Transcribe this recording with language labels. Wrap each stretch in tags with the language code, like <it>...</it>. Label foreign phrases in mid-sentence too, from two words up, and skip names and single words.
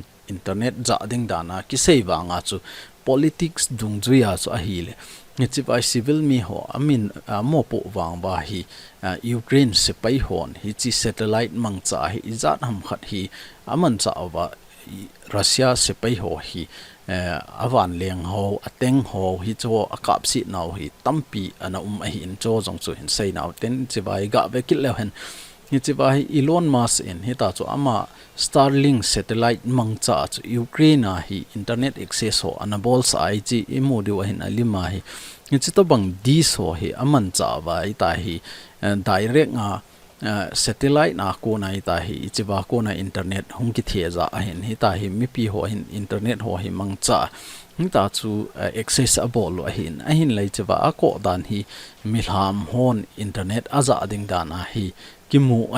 <tcz>internet za ding dana ki sei wanga chu politics dung juya chu a hi le ni chi vai civil mi ho amin mo po wang ba hi Ukraine se pai hon hi chi satellite mang cha hi izat ham khat hi aman cha wa Russia se pai ho hi awan leng ho ateng ho hi cho Kapse naw hi tampi ana a hi in cho jong chu hin sei naw ten chi vai ga ve kil le hen ni chi vai Elon Musk in hi ta chu ama Starlink satellite mang cha chu Ukraine hi</tcz> <en>internet access</en> <tcz>ho ana bol sa ai chi imodi wa hin alima hi ni chi to bang di so hi aman cha vai ta hi direct nga satellite na ko na ita hi chiba ko na internet hung ki theza a hin hi ta hi mi pi ho hin internet ho hi mang cha hi ta chu accessible lo hin a hin lai chiba a ko dan hi milham hon internet aza ding dan a hi kimu a</tcz>